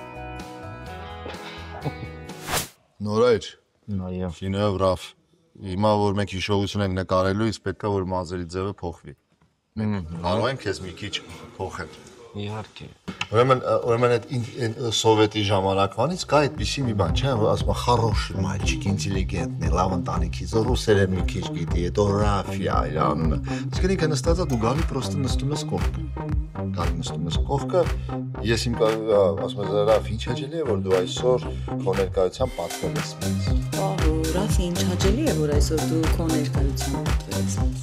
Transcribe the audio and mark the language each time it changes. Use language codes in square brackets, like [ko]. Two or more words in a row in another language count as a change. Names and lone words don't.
[hy] Նորայր։ Նայեմ։ Կինոյը վրավ։ Հիմա որ մենք հիշողություն ենք նկարելու, իսկ պետքա որ մազերի ձևը փոխվի։ Կարող ենք քեզ մի քիչ փոխել։ Իհարկե։ Ուրեմն այդ սովետի ժամանակվանից կա այդպիսի մի բան, չէ՞, որ ասում են [ru] «Хороший мальчик, интеллигентный, [hy] լավ ընտանիքից, ռուսերեն մի քիչ գիտի, этография, իրան»։ Իսկ ինքը նստած է, դու գալի պրոստը նստում ես կողքը։ Գալի նստում ես կողքը, ես իմ ասում եմ «Ռաֆ, ինչ հաճելի է, որ դու այսօր քո ներկայությամբ պատվել ես ինձ»։ Ռաֆ, ինչ հաճելի է, որ այսօր դու քո ներկայությամբ պատվել ես ինձ։